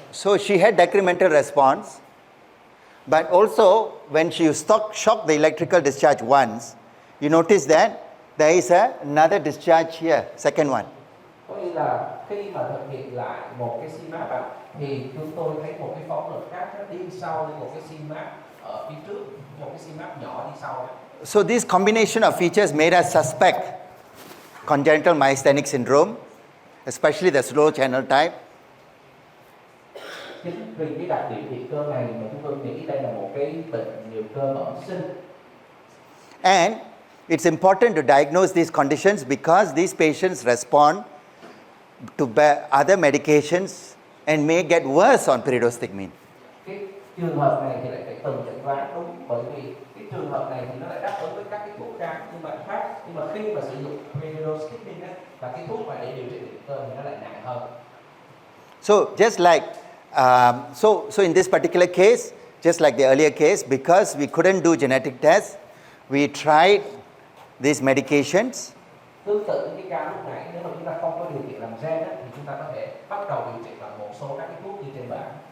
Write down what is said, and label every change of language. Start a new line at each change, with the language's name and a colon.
English: So she had decremental response, but also when she shocked the electrical discharge once, you notice that there is another discharge here, second one.
Vietnamese: Có nghĩa là khi mà thực hiện lại một cái CMAP á, thì chúng tôi thấy một cái phẫu thuật khác nó đi sau lên một cái CMAP ở phía trước, một cái CMAP nhỏ đi sau.
English: So this combination of features made us suspect congenital myasthenic syndrome, especially the slow channel type.
Vietnamese: Chính vì cái đặc điểm liệt cơ này mà chúng tôi nghĩ đây là một cái bệnh liệt cơ bẩm sinh.
English: And it's important to diagnose these conditions because these patients respond to other medications and may get worse on pyridostigmine.
Vietnamese: Cái trường hợp này thì lại phải từng chẩn đoán đúng, bởi vì cái trường hợp này thì nó lại đáp ứng với các cái thuốc kháng nhưng mà khác, nhưng mà khi mà sử dụng pyridostigmine là cái thuốc mà để điều trị liệt cơ thì nó lại nặng hơn.
English: So just like so in this particular case, just like the earlier case, because we couldn't do genetic tests, we tried these medications.
Vietnamese: Tương tự như cái ca lúc nãy, nếu mà chúng ta không có điều kiện làm gen á, thì chúng ta có thể bắt đầu điều trị bằng một số các cái thuốc như trên bảng.